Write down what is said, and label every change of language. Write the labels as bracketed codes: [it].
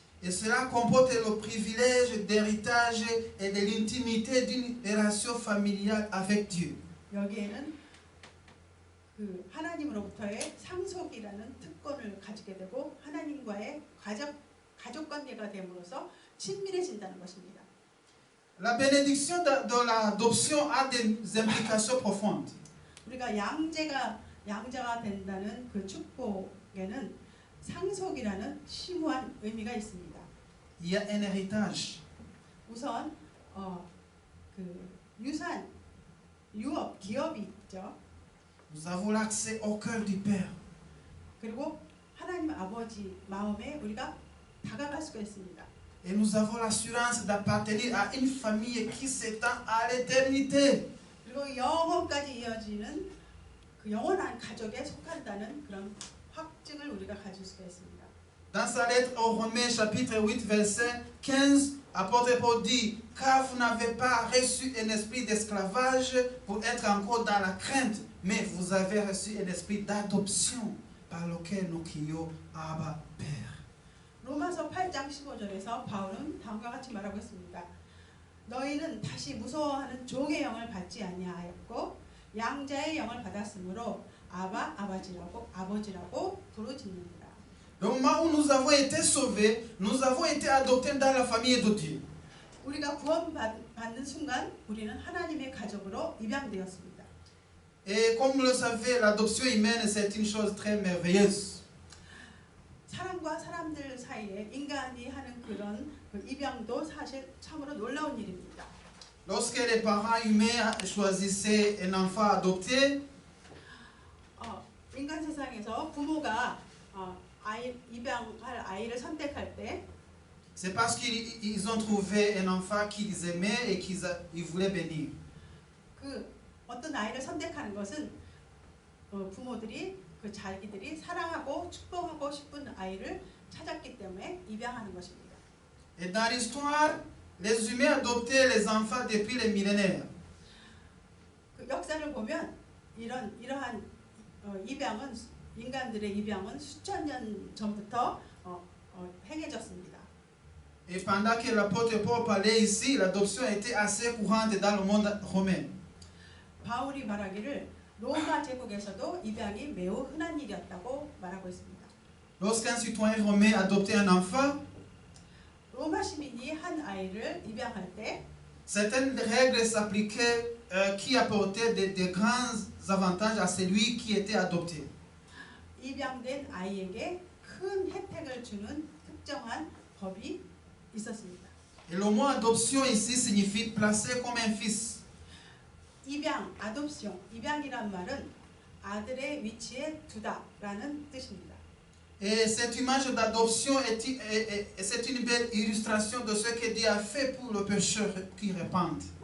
[fr] Et cela comporte le privilège d'héritage et de l'intimité d'une relation familiale avec Dieu. [ko] 여기에는 그 하나님으로부터의 상속이라는 특권을 가지게 되고 하나님과의 가족 관계가 됨으로써 친밀해진다는 것입니다. [fr] La bénédiction de l'adoption a des implications profondes. [ko] 우리가 양자가 된다는 그 축복에는 상속이라는 심오한 의미가 있습니다. [fr] Il y a un héritage. [ko] 우선 그 유산, 유업, 기업이 있죠. [fr] Nous avons l'accès au cœur du Père. [ko] 그리고 하나님 아버지 마음에 우리가 다가갈 수가 있습니다. [fr] Et nous avons l'assurance d'appartenir à une famille qui s'étend à l'éternité. [ko] 그리고 영원까지 이어지는 그 영원한 가족에 속한다는 그런 확증을 우리가 가질 수가 있습니다. [fr] Dans sa lettre aux Romains, chapitre 8, verset 15, apôtre Paul dit, car vous n'avez pas reçu un esprit d'esclavage pour être encore dans la crainte, mais vous avez reçu un esprit d'adoption par lequel nous crions Abba, Père. [ko] 로마서 8장 15절에서 바울은 다음과 같이 말하고 있습니다. 너희는 다시 무서워하는 종의 영을 받지 아니하였고 양자의 영을 받았으므로 아바, 아버지라고 부르짖느니라. [fr] Au moment où nous avons été sauvés, nous avons été adoptés dans la famille de Dieu. [ko] 우리가 구원받는 순간 우리는 하나님의 가족으로 입양되었습니다. [fr] Et comme vous le savez, l'adoption humaine, c'est une chose très merveilleuse. [ko] 사람과 사람들 사이에 인간이 하는 그런 그 입양도 사실 참으로 놀라운 일입니다. [fr] Lorsque les parents humains choisissaient un enfant adopté, [ko] 인간 세상에서 부모가 입양할 아이를 선택할 때 [fr] c'est parce qu'ils ont trouvé un enfant qu'ils aimaient et qu'ils voulaient bénir. [ko] 그 어떤 아이를 선택하는 것은 부모들이 그 자기들이 사랑하고 축복하고 싶은 아이를 찾았기 때문에 입양하는 것입니다. [fr] Et dans l'histoire, les humains adoptaient les enfants depuis les millénaires. [ko] 그 역사를 보면 이러한 입양은 인간들의 입양은 수천 년 전부터 행해졌습니다. [fr] Et pendant que l'apôtre Paul parlait ici, l'adoption était assez courante dans le monde romain. [ko] 바울이 말하기를 로마 제국에서도 입양이 매우 흔한 일이었다고 말하고 있습니다. [fr] Lorsqu'un citoyen romain adoptait un enfant, [ko] 로마 시민이 한 아이를 입양할 때 [fr] certaines règles s'appliquaient qui apportaient de grands avantages à celui qui était adopté. [ko] 입양된 아이에게 큰 혜택을 주는 특정한 법이 있었습니다. [fr] Et le mot adoption ici signifie placer comme un fils. [ko] 입양, adoption, 입양이란 말은 아들의 위치에 두다라는 뜻입니다. [fr] Et cette image d'adoption c'est une belle illustration de ce que Dieu a fait pour le pécheur qui repent.